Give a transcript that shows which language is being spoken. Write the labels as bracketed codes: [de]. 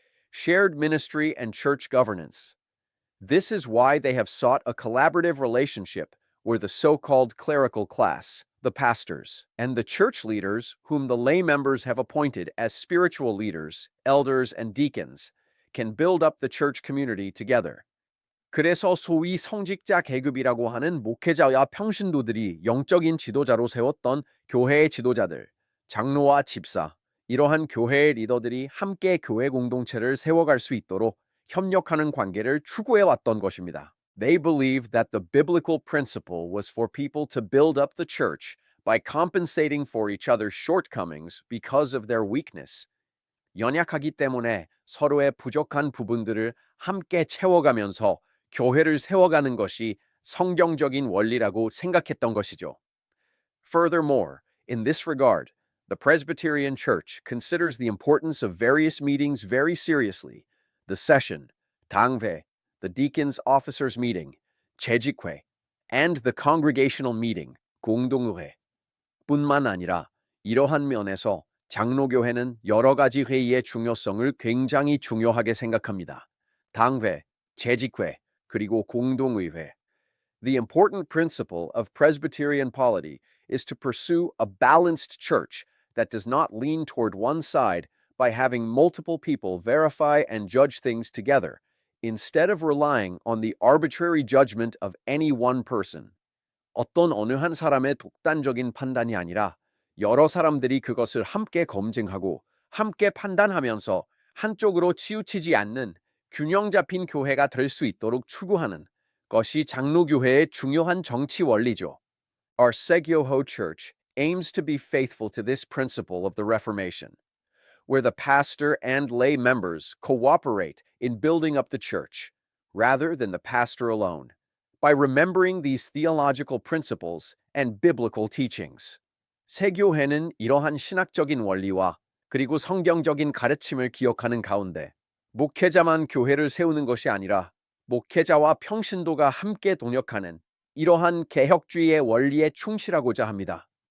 [en] Shared ministry and church governance. This is why they have sought a collaborative relationship where the so-called clerical class, the pastors, and the church leaders whom the lay members have appointed as spiritual leaders, elders, and deacons, can build up the church community together. [ko] 그래서 소위 성직자 계급이라고 하는 목회자와 평신도들이 영적인 지도자로 세웠던 교회의 지도자들, 장로와 집사, 이러한 교회의 리더들이 함께 교회 공동체를 세워갈 수 있도록 협력하는 관계를 추구해왔던 것입니다. [en] They believed that the biblical principle was for people to build up the church by compensating for each other's shortcomings because of their weakness. [ko] 연약하기 때문에 서로의 부족한 부분들을 함께 채워가면서 교회를 세워가는 것이 성경적인 원리라고 생각했던 것이죠. [en] Furthermore, in this regard, the Presbyterian Church considers the importance of various meetings very seriously. The session, 당회, the deacons' officers' meeting, 재직회, and the congregational meeting, 공동회. [ko] 뿐만 아니라 이러한 면에서 장로교회는 여러 가지 회의의 중요성을 굉장히 중요하게 생각합니다. 당회, 재직회, 그리고 공동의회. [en] The important principle of Presbyterian polity is to pursue a balanced church that does not lean toward one side by having multiple people verify and judge things together, instead of relying on the arbitrary judgment of any one person. [ko] 어떤 어느 한 사람의 독단적인 판단이 아니라 여러 사람들이 그것을 함께 검증하고 함께 판단하면서 한쪽으로 치우치지 않는 균형 잡힌 교회가 될 수 있도록 추구하는 것이 장로교회의 중요한 정치 원리죠. [en] Our Segyoho Church aims to be faithful to this principle of the Reformation, where the pastor and lay members cooperate in building up the church, rather than the pastor alone, by remembering these theological principles and biblical teachings. [ko] 세교회는 이러한 신학적인 원리와 그리고 성경적인 가르침을 기억하는 가운데 목회자만 교회를 세우는 것이 아니라 목회자와 평신도가 함께 동역하는 이러한 개혁주의의 원리에 충실하고자 합니다.